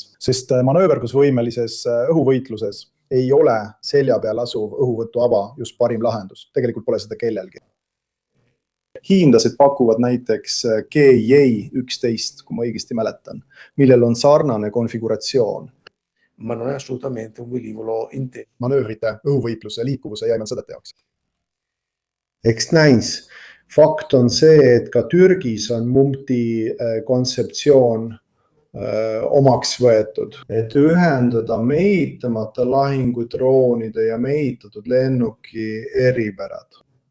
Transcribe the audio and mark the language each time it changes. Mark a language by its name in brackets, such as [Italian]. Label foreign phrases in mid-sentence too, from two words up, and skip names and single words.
[Estonian] Sest manööverdusvõimelises õhuvõitluses ei ole selja peal asuv õhuvõtuava just parim lahendus. Tegelikult pole seda kellelgi. Hiinlased pakuvad näiteks GJ-11, kui ma õigesti mäletan, millel on sarnane konfiguratsioon. [Italian] Ma non è assolutamente un velivolo intero. [Estonian] Manöövrite, õhuvõitluse, liikuvuse ja sõdade jaoks. Eks näis. Fakt on see, et ka Türgis on MUMTi kontseptsioon omaks võetud, et ühendada mehitamata lahingudroonide ja mehitatud lennuki eripärad.